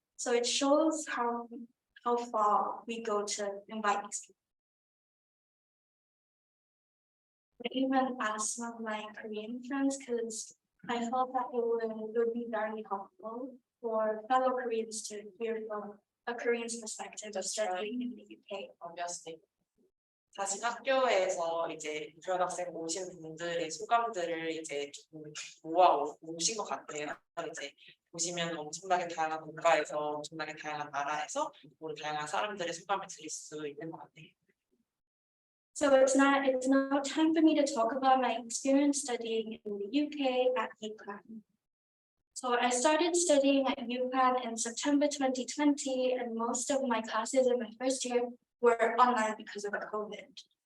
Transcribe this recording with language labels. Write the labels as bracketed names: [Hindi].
[English] So it shows how far we go to invite these people. I even asked some of my Korean friends, because I felt that it would be very helpful for fellow Koreans to hear from a Korean's perspective of studying in the UK. Obviously. [Korean] 사실 학교에서 이제 교환학생 모신 분들의 소감들을 이제 좀 모아 오신 것 같아요. 이제 보시면 엄청나게 다양한 국가에서 엄청나게 다양한 나라에서 모든 다양한 사람들의 소감을 들을 수 있는 것 같아요. [English] So it's now time for me to talk about my experience studying in the UK at UConn. So I started studying at UConn in September 2020, and most of my classes in my first year were online because of COVID.